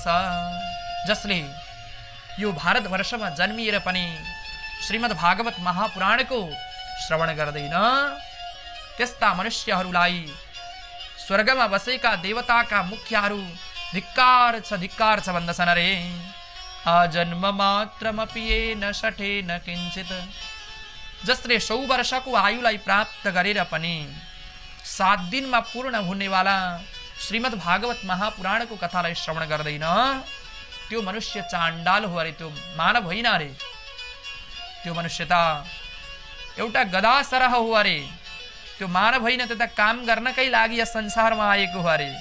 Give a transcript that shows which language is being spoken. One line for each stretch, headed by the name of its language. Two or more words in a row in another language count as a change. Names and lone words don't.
Nepali: जसले यो भारतवर्षमा जन्मिएर पनि श्रीमद् भागवत महापुराणको श्रवण गर्दैन त्यस्ता मनुष्यहरूलाई स्वर्गमा बसेका देवताका मुख्यहरू धिक्कार छ भन्दछन् अरे।
Sanskrit: आजन्म मात्रमपि येन शठेन किञ्चित्,
Nepali: जसले 100 वर्षको आयुलाई प्राप्त गरेर पनि 7 दिनमा पूर्ण हुनेवाला श्रीमद् भागवत महापुराणको कथालाई श्रवण गर्दैन त्यो मनुष्य चाण्डाल हो अरे, त्यो मानव होइन अरे। त्यो मनुष्य त एउटा गधा सरह हो अरे, त्यो मानव होइन, त्यो त काम गर्नकै लागि यस संसारमा आएको हो अरे।